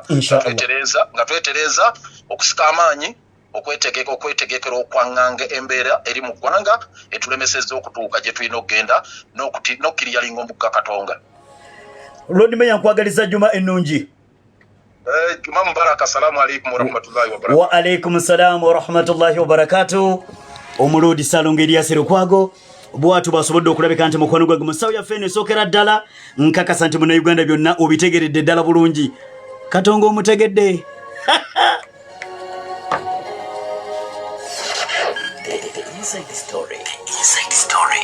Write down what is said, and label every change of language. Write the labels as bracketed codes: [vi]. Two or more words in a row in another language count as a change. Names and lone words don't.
[lg] Nga twetereza okusika amaanyi okwetegekera okwaŋŋanga embeera eri mu ggwanga etulemesezza okutuuka gye tulina okugenda n'okkiriyalinga omugga Katonga. Lord Meya nkwagaliza Juma ennungi. [ar] جمعة مباركة. السلام عليكم ورحمة الله وبركاته. وعليكم السلام ورحمة الله وبركاته. [lg] Omulodi Ssalongo Erias Lukwago bwatu basobodde okulabika nti mukwano gwe musawo yaffe esookera ddala nkakasa nti Munnayuganda byonna obitegeredde ddala bulungi. Katonga omutegedde. [en] Inside story.